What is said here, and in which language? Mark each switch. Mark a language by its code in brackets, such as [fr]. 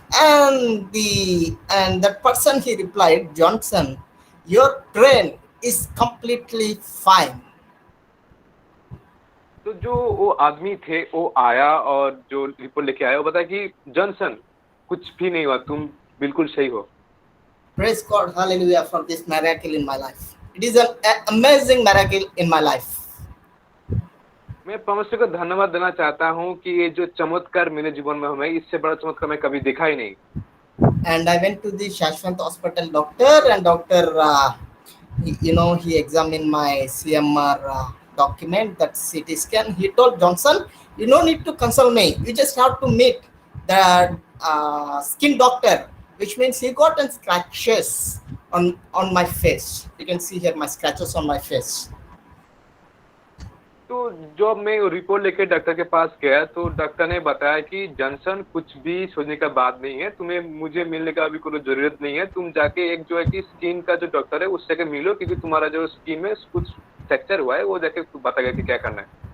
[en] And that person, he replied, Johnson, your brain is completely fine. [hi] तो जो वो आदमी थे वो आया और जो रिपोर्ट लेके आया वो बताया कि जॉनसन कुछ भी नहीं हुआ, तुम बिल्कुल सही हो। [en] Praise God, hallelujah, for this miracle in my life. It is an amazing miracle in my life. [hi] मैं परमेश्वर को धन्यवाद देना चाहता हूँ कि ये जो चमत्कार मेरे जीवन में हुआ है, इससे बड़ा चमत्कार मैं कभी देखा ही नहीं। [en] And I went to the Shashwant hospital doctor, and doctor, he examined my CMR document, that CT scan. He told Johnson, you don't need to consult me. You just have to meet the skin doctor, which means he got scratches on my face. You can see here my scratches on my face. [hi] तो जब मैं report लेके doctor के पास गया तो doctor ने बताया कि जॉनसन कुछ भी सोचने का बात नहीं है, तुम्हें मुझे मिलने का अभी कोई जरूरत नहीं है, तुम जाके एक जो है कि स्किन का जो डॉक्टर है उससे मिलो, क्योंकि तुम्हारा जो स्किन में कुछ फ्रैक्चर हुआ है, वो जाके बताएगा कि क्या करना है।